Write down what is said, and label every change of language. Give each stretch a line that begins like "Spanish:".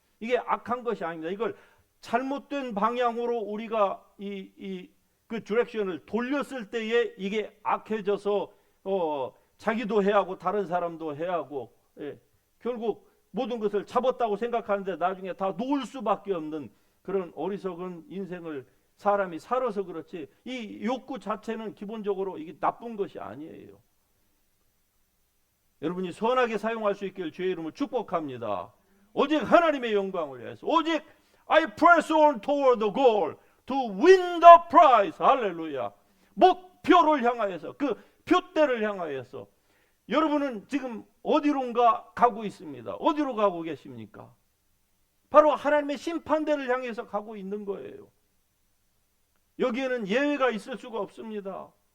Korean: 이게 악한 것이 아닙니다. 이걸 잘못된 방향으로 우리가 그 디렉션을 돌렸을 때에 이게 악해져서 자기도 해야 하고 다른 사람도 해야 하고, 예, 결국 모든 것을 잡았다고 생각하는데 나중에 다 놓을 수밖에 없는 그런 어리석은 인생을 사람이 살아서 그렇지, 이 욕구 자체는 기본적으로 이게 나쁜 것이 아니에요. 여러분이 선하게 사용할 수 있기를 주의 이름으로 축복합니다. 오직 하나님의 영광을 위해서, 오직
English: I press on toward the goal to win the prize.
Korean: 할렐루야. 목표를 향하여서, 그 표대를 향하여서. 여러분은 지금 어디론가 가고 있습니다. 어디로 가고 계십니까? 바로 하나님의 심판대를 향해서 가고 있는 거예요. 여기에는 예외가 있을 수가 없습니다.